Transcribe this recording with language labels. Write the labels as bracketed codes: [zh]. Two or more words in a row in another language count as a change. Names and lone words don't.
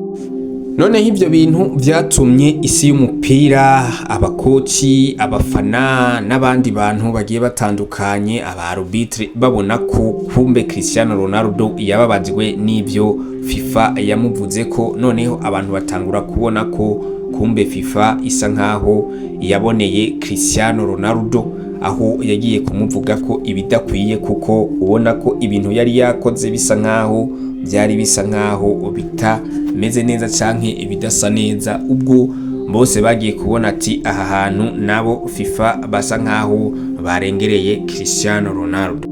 [rn] None ivyo bintu vyatumye isi y'umupira, abakoci, abafana n'abandi bantu bagiye batandukanye, aba arbitre babona ko kumbe Cristiano Ronaldo yababajwe n'ivyo FIFA yamuvuze ko, noneho abantu batangura kubona ko kumbe FIFA isa nkaho yaboneye Cristiano Ronaldo, aho yagiye kumuvuga ko ibidakwiye, kuko ubona ko ibintu yari yakoze bisa nkaho byari bisa nkaho bitameze neza canke ibidasa neza. Ubwo bose bagiye kubona ati aha hantu nabo FIFA basa nkaho barengereye Cristiano Ronaldo.